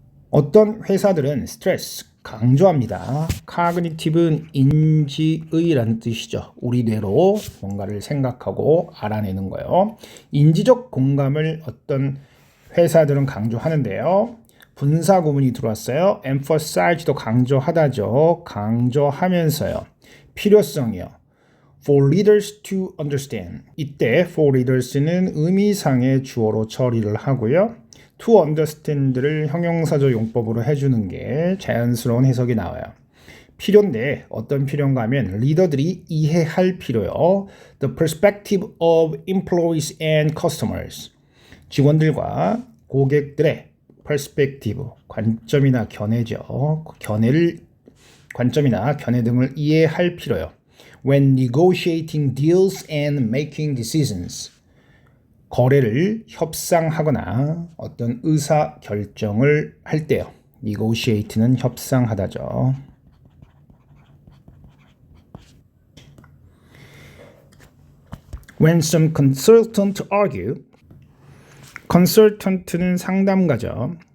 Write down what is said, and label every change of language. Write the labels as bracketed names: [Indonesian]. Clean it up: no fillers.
[Korean] 어떤 회사들은 스트레스, 강조합니다. cognitive는 인지의라는 뜻이죠. 우리 뇌로 뭔가를 생각하고 알아내는 거예요. 인지적 공감을 어떤 회사들은 강조하는데요. 분사 구문이 들어왔어요. emphasize도 강조하다죠. 강조하면서요. 필요성이요. [English] For leaders to understand. [Korean] 이때 for leaders는 의미상의 주어로 처리를 하고요. to understand를 형용사적 용법으로 해주는 게 자연스러운 해석이 나와요. 필요인데 어떤 필요인가 하면 리더들이 이해할 필요요. [English] The perspective of employees and customers. [Korean] 직원들과 고객들의 perspective, 관점이나 견해죠. 관점이나 견해 등을 이해할 필요요. [English] When negotiating deals and making decisions. [Korean] 거래를 협상하거나 어떤 의사 결정을 할 때요. negotiate는 협상하다죠. [English] When some consultant argue. consultant는 [Korean] 상담가죠.